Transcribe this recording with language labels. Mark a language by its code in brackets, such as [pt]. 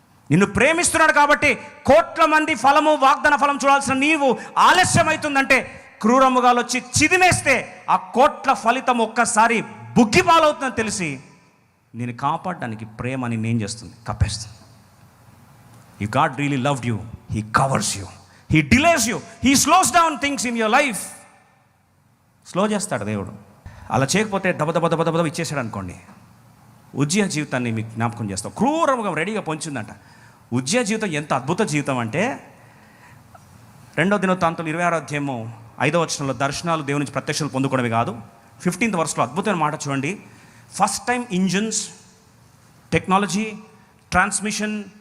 [te] నిన్ను ప్రేమిస్తున్నాడు కాబట్టి కోట్ల మంది ఫలము, వాగ్దాన ఫలం చూడాల్సిన నీవు ఆలస్యం అవుతుందంటే, క్రూరముగాలు వచ్చి చిదిమేస్తే ఆ కోట్ల ఫలితం ఒక్కసారి బుగ్గిపాలవుతుందని తెలిసి నేను కాపాడడానికి ప్రేమ నిన్నేం చేస్తుంది? కప్పేస్తుంది. [en] If God really loved you, He covers you, He delays you, He slows down things in your life. [te] Slow చేస్తాడు దేవుడు. అలా చేయకపోతే దబదబ ఇచ్చేసాడు అనుకోండి. ఉజ్జయ జీవితాన్ని మీకు జ్ఞాపకం చేస్తాం. క్రూరముగా రెడీగా పొంచిందంట. ఉజ్జయ జీవితం ఎంత అద్భుత జీవితం అంటే, 2వ దినవృత్తాంతం 26వ అధ్యాయము 5వ వచనంలో దర్శనాలు దేవుని నుంచి ప్రత్యక్షలు పొందుకోవడమే కాదు, 15th verseలో అద్భుతమైన మాట చూడండి. First time engines, technology, transmission,